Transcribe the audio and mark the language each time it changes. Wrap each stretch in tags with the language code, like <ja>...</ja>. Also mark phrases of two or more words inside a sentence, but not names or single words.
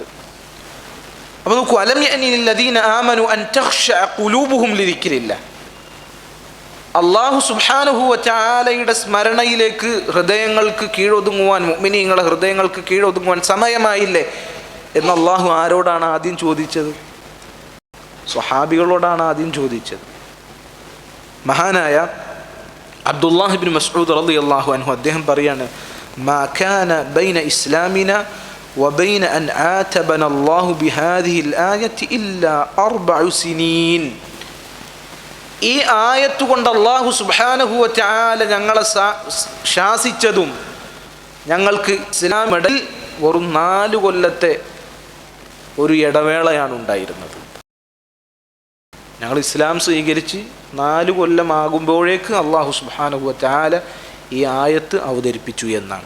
<ml>അപ്പോൾ നോക്കൂ,</ml> <ar>ألم يأن للذين آمنوا أن تخشع قلوبهم لذكر الله, الله سبحانه وتعالى</ar> <ml>സ്മരണയിലേക്ക് ഹൃദയങ്ങൾക്ക് കീഴൊതുങ്ങുവാൻ, മുഅ്മിനീങ്ങളുടെ ഹൃദയങ്ങൾക്ക് കീഴൊതുങ്ങുവാൻ സമയമായില്ലേ എന്ന് അള്ളാഹു ആരോടാണ് ആദ്യം ചോദിച്ചത്? സ്വഹാബികളോടാണ് ആദ്യം ചോദിച്ചത്. മഹാനായ അബ്ദുല്ലാഹി ഇബ്നു മസ്ഊദ്</ml> <ar>رضي الله عنه</ar> <ml>അദ്ദേഹം പറയാണ്,</ml> <ar>ما كان بين إسلامنا وبين أن عاتبنا الله بهذه الآية إلا 4 سنين.</ar> <ml>ഈ ആയത്ത് കൊണ്ട്</ml> <ar>الله سبحانه وتعالى</ar> <ml>ഞങ്ങളെ ശാസിച്ചതും ഞങ്ങൾക്ക് ഇസ്ലാമിൽ വെറും 4 കൊല്ലത്തെ ഒരു ഇടവേളയാണ് ഉണ്ടായിരുന്നത്. ഞങ്ങൾ ഇസ്ലാം സ്വീകരിച്ച് 4 കൊല്ലമാകുമ്പോഴേക്ക്</ml> <ar>الله سبحانه وتعالى</ar> <ml>ഈ ആയത്ത് അവതരിപ്പിച്ചു എന്നാണ്.</ml>